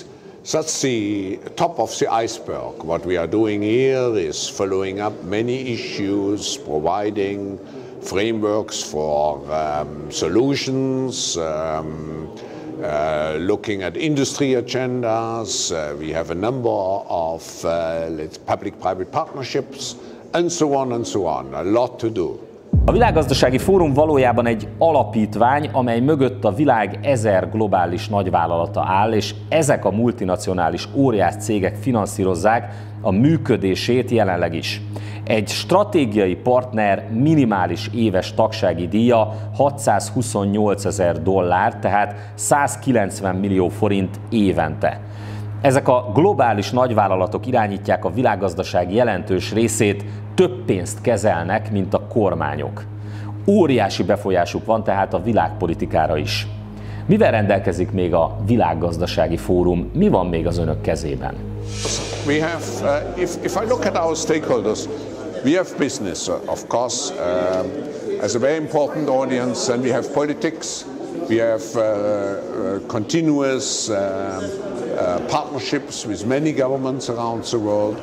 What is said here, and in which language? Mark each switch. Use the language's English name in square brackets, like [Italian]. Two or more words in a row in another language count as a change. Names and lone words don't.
[English] That's the top of the iceberg. What we are doing here is following up many issues, providing frameworks for solutions, looking at industry agendas. We have a number of public-private partnerships, and so on and so on. A lot to do. [Hungarian] A Világgazdasági Fórum valójában egy alapítvány, amely mögött a világ 1000 globális nagyvállalata áll, és ezek a multinacionális óriás cégek finanszírozzák a működését jelenleg is. Egy stratégiai partner minimális éves tagsági díja $628 000, tehát 190 millió forint évente. Ezek a globális nagyvállalatok irányítják a világgazdaság jelentős részét, több pénzt kezelnek, mint a kormányok. Óriási befolyásuk van tehát a világpolitikára is. Mivel rendelkezik még a Világgazdasági Fórum? Mi van még az önök kezében? [English] We have, if I look at our stakeholders, we have business, of course, as a very important audience, and we have politics. We have continuous partnerships with many governments around the world.